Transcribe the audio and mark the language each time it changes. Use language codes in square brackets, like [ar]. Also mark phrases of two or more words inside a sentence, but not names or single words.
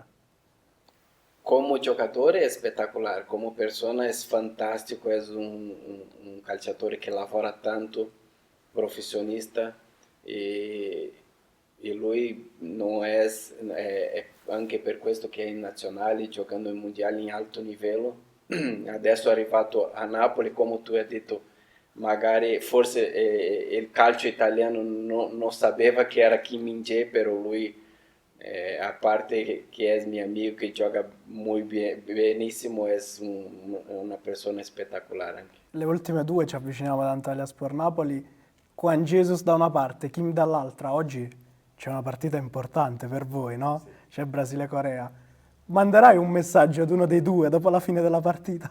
[it] Como giocatore è spettacolare, come persona è fantastico, è un calciatore che lavora tanto, professionista e lui non è anche per questo che è in nazionale, giocando in mondiali in alto livello. Adesso è arrivato a Napoli, come tu hai detto, magari forse il calcio italiano non sapeva che era Kim Min-jae, però lui a parte [pt] que és meu amigo, que joga muito bem, [it] benissimo, és una persona espetacular anche. Le ultime due ci avviciniamo ad Antalyaspor Napoli, Juan Jesus da una parte, Kim dall'altra. Oggi c'è una partita importante per voi, no? C'è Brasile-Corea. Manderai un messaggio ad uno dei due dopo la fine della partita?